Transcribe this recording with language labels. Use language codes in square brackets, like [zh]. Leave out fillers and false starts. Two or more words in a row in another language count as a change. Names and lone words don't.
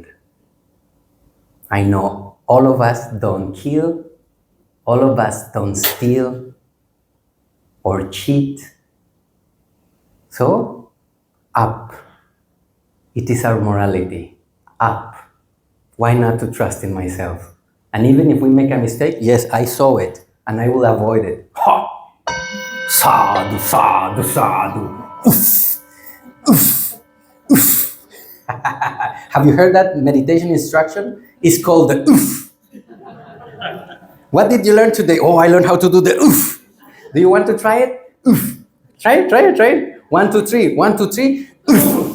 [en] I know all of us don't kill, all of us don't steal or cheat. So, up. It is our morality. Up. Why not to trust in myself? And even if we make a mistake, yes, I saw it, and I will avoid it. [pi] Ha! Sadhu, sadhu, sadhu. Oof, oof, oof. [en] Have you heard that meditation instruction? It's called the oof. What did you learn today? Oh, I learned how to do the oof. Do you want to try it? Oof. Try it, try it, try it. 1, 2, 3. 1, 2, 3. Oof.